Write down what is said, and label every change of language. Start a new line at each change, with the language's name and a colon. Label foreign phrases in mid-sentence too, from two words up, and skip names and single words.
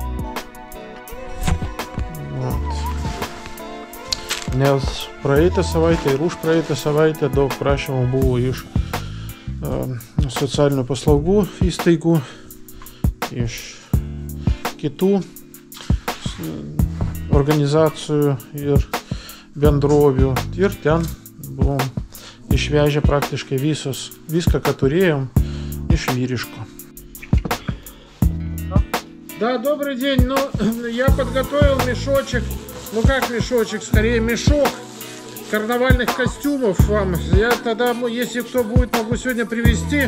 Lithuanian: Nes praeitą savaitę ir už praeitą savaitę daug prašymų buvo iš socialinių paslaugų įstaigų, iš kitų organizacijų ir bendrovių. Ir ten buvom išvežę praktiškai viską, ką turėjom, iš vyriško.
Russian: Да, добрый день. Ну, я подготовил мешочек. Ну как мешочек, скорее мешок карнавальных костюмов вам. Я тогда, если кто будет, могу сегодня привезти.